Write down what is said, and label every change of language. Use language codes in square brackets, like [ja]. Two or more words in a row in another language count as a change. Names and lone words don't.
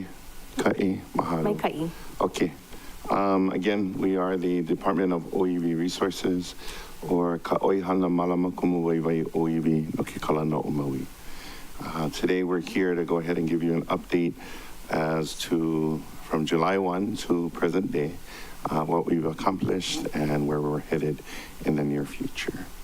[haw] Ka'i, mahalo. Mai ka'i. [en] Okay. Again, we are the Department of OEV Resources, or Ka'oihana Malama Kumuwaiwai OEV no ke kalana o Maui. Today we're here to go ahead and give you an update as to from July 1 to present day, what we've accomplished and where we're headed in the near future.